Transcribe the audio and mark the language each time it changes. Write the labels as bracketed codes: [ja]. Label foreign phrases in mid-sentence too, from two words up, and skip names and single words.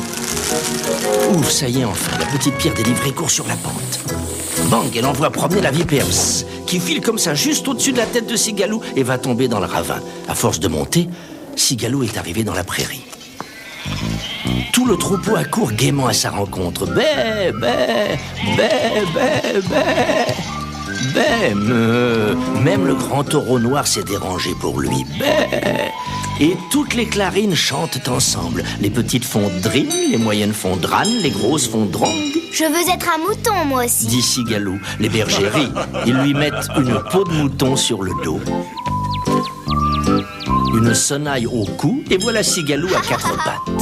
[fr] Ouf, ça y est, enfin, la petite pierre délivrée court sur la pente. Bang, elle envoie promener la vipère qui file comme ça juste au-dessus de la tête de Cigalo et va tomber dans le ravin. À force de monter, Cigalo est arrivé dans la prairie. Tout le troupeau accourt gaiement à sa rencontre. Bé, bé, bé, bé, bé. Bé, meu. Même le grand taureau noir s'est dérangé pour lui. Bé. Et toutes les clarines chantent ensemble. Les petites font drin, les moyennes font dran, les grosses font drong. Je veux être un mouton, moi aussi. Dit Cigalo. Les bergers rient. Ils lui mettent une peau de mouton sur le dos. Une sonnaille au cou, et voilà Cigalo à quatre pattes.